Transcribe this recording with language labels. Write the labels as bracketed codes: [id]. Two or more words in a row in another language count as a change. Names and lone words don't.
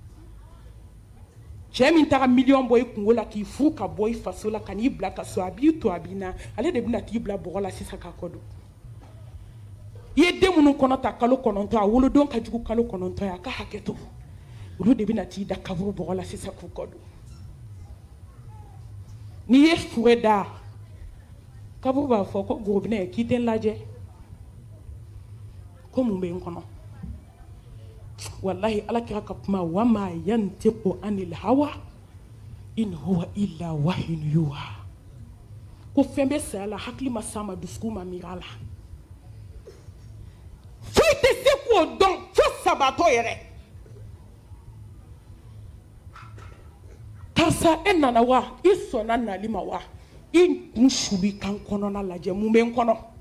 [bm] cɛ min taga miliyɔn bɔ i kungo la k'i furu ka bɔ i faso la ka n'i bila ka so a b'i to a b'i na ale de bɛna t'i bila bɔgɔ la sisan k'a kɔ don i ye den minnu kɔnɔ ta kalo 9 a wolodon ka jugu kalo 9 ye a ka hakɛ to olu de bɛna t'i da kaburu bɔgɔ la sisan k'u kɔ don n'i ye fure da kaburu b'a fɔ ko gorobinɛ k'i tɛ n lajɛ ko mun bɛ n kɔnɔ wallahi ala kira ka kuma [ar] وما ينطق عن الهوى إن هو إلا وحي يوحى [bm] ko fɛn bɛ saya la hakili ma s'a ma dusukun ma miiri a la foyi tɛ se k'o dɔn fo sabatɔ yɛrɛ karisa e nana wa i sɔnna nali ma wa i kun suli kan kɔnɔna lajɛ mun bɛ n kɔnɔ